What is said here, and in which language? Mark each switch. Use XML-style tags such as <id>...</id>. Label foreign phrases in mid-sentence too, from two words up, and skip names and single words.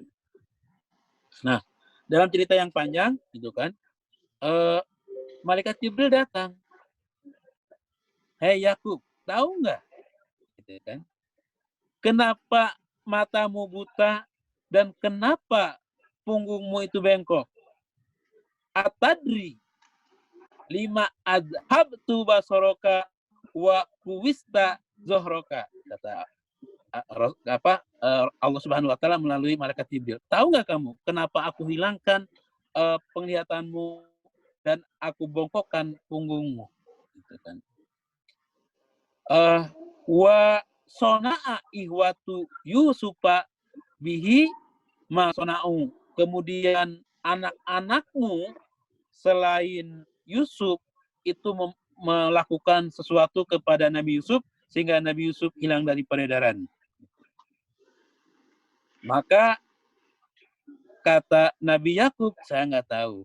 <id>Nah, dalam cerita yang panjang gitu kan, malaikat Jibril datang. Hei Yakub, tahu nggak? Gitu kan? Kenapa matamu buta dan kenapa punggungmu itu bengkok?</id> <ar>أتدري لما أذهبت بصرك وقوست ظهرك,</ar> <id>kata Allah</id> <ar>سبحانه وتعالى</ar> <id>melalui malaikat Jibril. Tahu nggak kamu kenapa aku hilangkan penglihatanmu dan aku bongkokkan punggungmu? Gitu kan.</id> <ar>وصنع إخوة يوسف به ما صنعوا.</ar> <id>Kemudian anak-anakmu selain Yusuf itu melakukan sesuatu kepada Nabi Yusuf sehingga Nabi Yusuf hilang dari peredaran. Maka kata Nabi Yakub, saya nggak tahu.</id>